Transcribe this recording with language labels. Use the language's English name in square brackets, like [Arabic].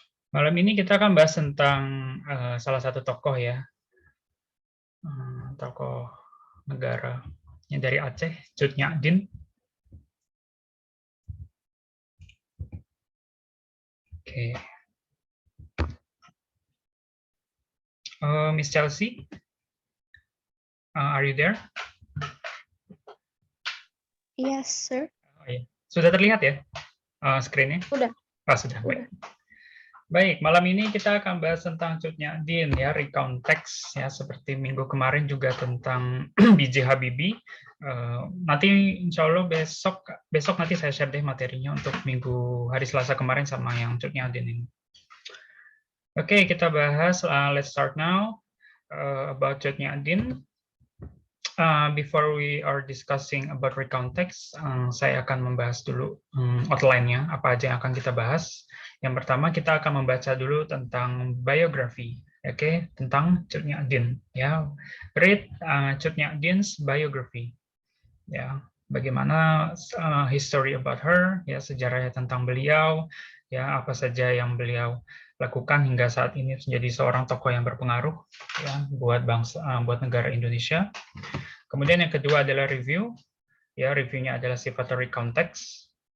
[Indonesian] Malam ini kita akan bahas tentang salah satu tokoh ya. Tokoh negara yang dari Aceh, Cut Nyak Oke. [English] Miss Chelsea, are you there? Yes, sir. [Indonesian] Oh, iya. Sudah terlihat ya screen-nya? Sudah. Sudah. Baik. Baik, malam ini kita akan bahas tentang Cut Nyak Dien ya, recount text ya, seperti minggu kemarin juga tentang B.J. Habibie. Nanti insya Allah besok nanti saya share deh materinya untuk minggu hari Selasa kemarin sama yang Cut Nyak Dien ini. Oke, kita bahas. [English] Let's start now about Cut Nyak Dien. Before we are discussing about recount text, [Indonesian] saya akan membahas dulu outline-nya, apa aja yang akan kita bahas. Yang pertama kita akan membaca dulu tentang biografi, oke, tentang Cut Nyak Dien. [English] Ya, read Cut Nyak Dien's biography. [Indonesian] Ya, bagaimana [English] history about her, [Indonesian] ya sejarahnya tentang beliau, ya apa saja yang beliau lakukan hingga saat ini menjadi seorang tokoh yang berpengaruh ya buat buat negara Indonesia. Kemudian yang kedua adalah review, ya reviewnya adalah sifatnya recount text.